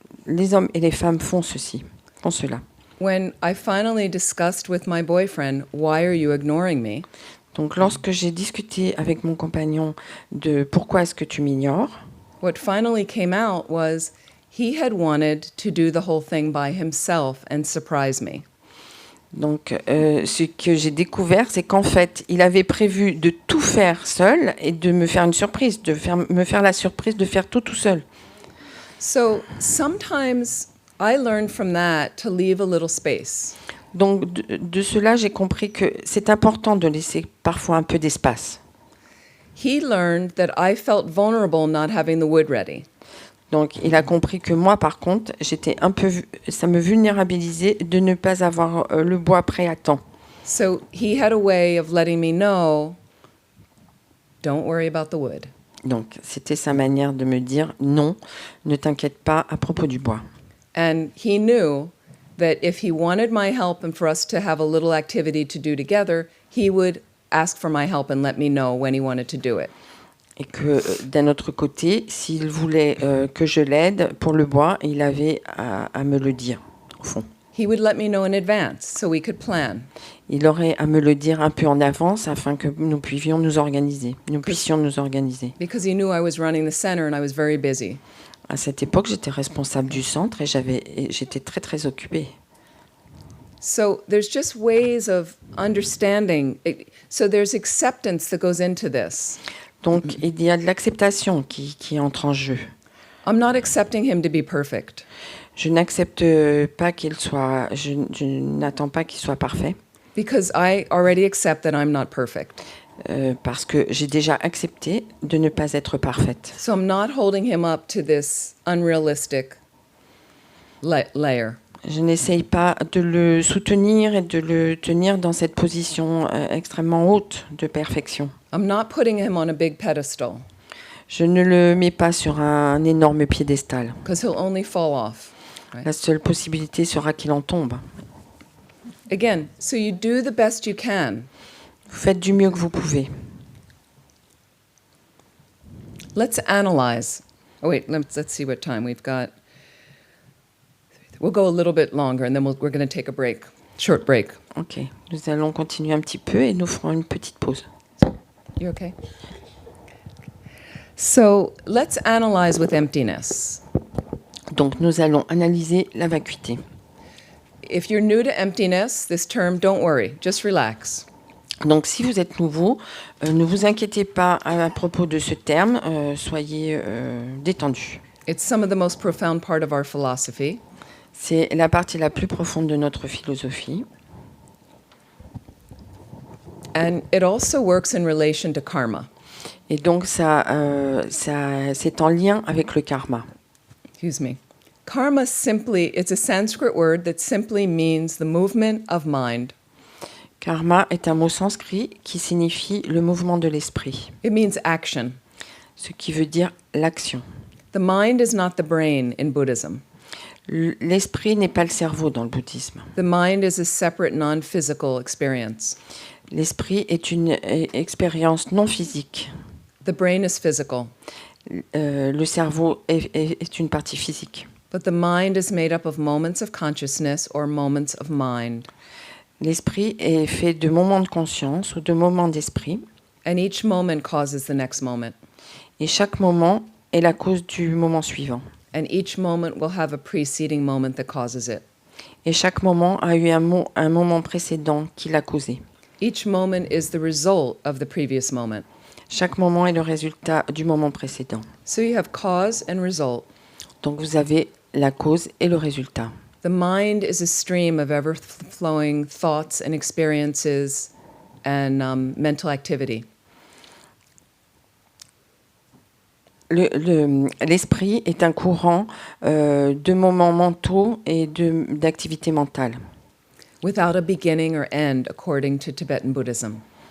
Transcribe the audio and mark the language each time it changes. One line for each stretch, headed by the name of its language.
French: Les hommes et les femmes font cela.
English: When I finally discussed with my boyfriend, why are you ignoring me?
French: Donc lorsque j'ai discuté avec mon compagnon de pourquoi est-ce que tu m'ignores,
English: What finally came out was he had wanted to do the whole thing by himself and surprise me.
French: donc ce que j'ai découvert, c'est qu'en fait, il avait prévu de tout faire seul et de me faire une surprise, me faire la surprise de faire tout seul.
English: So sometimes I learned from that to leave a little space.
French: Donc de cela, j'ai compris que c'est important de laisser parfois un peu d'espace.
English: He learned that I felt vulnerable not having the wood ready.
French: Donc il a compris que moi, par contre, ça me vulnérabilisait de ne pas avoir le bois prêt à temps.
English: So he had a way of letting me know, don't worry about the wood.
French: Donc c'était sa manière de me dire non, ne t'inquiète pas à propos du bois.
English: And he knew that if he wanted my help and for us to have a little activity to do together, he would ask for my help and let me know when he wanted to do it.
French: Et que d'un autre côté, s'il voulait que je l'aide pour le bois, il avait à me le dire, au fond.
English: He would let me know in advance so we could plan.
French: Il aurait à me le dire un peu en avance afin que nous puissions nous organiser.
English: Because he knew I was running the center and I was very busy.
French: À cette époque, j'étais responsable du centre et j'étais très très occupée.
English: So there's just ways of understanding. So there's acceptance that goes into this.
French: Donc il y a de l'acceptation qui entre en jeu.
English: I'm not accepting him to be perfect.
French: Je n'accepte pas je n'attends pas qu'il soit parfait.
English: Because I already accept that I'm not perfect.
French: Parce que j'ai déjà accepté de ne pas être parfaite.
English: So I'm not holding him up to this unrealistic layer.
French: Je n'essaye pas de le soutenir et de le tenir dans cette position extrêmement haute de perfection.
English: I'm not putting him on a big pedestal.
French: Je ne le mets pas sur un énorme piédestal.
English: Because he'll only fall off. Right?
French: La seule possibilité sera qu'il en tombe.
English: Again, so you do the best you can.
French: Vous faites du mieux que vous pouvez.
English: Let's analyze. Oh wait, let's see what time we've got. We'll go a little bit longer and then we're going to take a break, short break.
French: Ok, nous allons continuer un petit peu et nous ferons une petite pause.
English: You okay? So let's analyze with emptiness.
French: Donc nous allons analyser la vacuité.
English: If you're new to emptiness, this term, don't worry, just relax.
French: Donc si vous êtes nouveau, ne vous inquiétez pas à propos de ce terme, soyez détendu.
English: It's some of the most profound part of our philosophy.
French: C'est la partie la plus profonde de notre philosophie.
English: And it also works in relation to karma.
French: Et donc ça c'est en lien avec le karma.
English: Excuse me. Karma simply, it's a Sanskrit word that simply means the movement of mind.
French: Karma est un mot sanskrit qui signifie le mouvement de l'esprit,
English: It means action.
French: ce qui veut dire l'action.
English: The mind is not the brain in Buddhism.
French: L'esprit n'est pas le cerveau dans le bouddhisme.
English: The mind is a separate non-physical experience.
French: L'esprit est une expérience non physique.
English: The brain is physical,
French: Le cerveau est une partie physique.
English: but the mind is made up of moments of consciousness or moments of mind.
French: L'esprit est fait de moments de conscience ou de moments d'esprit,
English: And each moment causes the next moment.
French: et chaque moment est la cause du moment suivant.
English: And each moment will have a preceding moment that causes it.
French: Et chaque moment a eu un moment précédent qui l'a causé.
English: Each moment is the result of the previous moment.
French: Chaque moment est le résultat du moment précédent.
English: So you have cause and result.
French: Donc vous avez la cause et le résultat.
English: The mind is a stream of ever-flowing thoughts and experiences and mental activity.
French: L'esprit est un courant de moments mentaux et d'activités mentales,
English: Without a beginning or end, according to Tibetan Buddhism.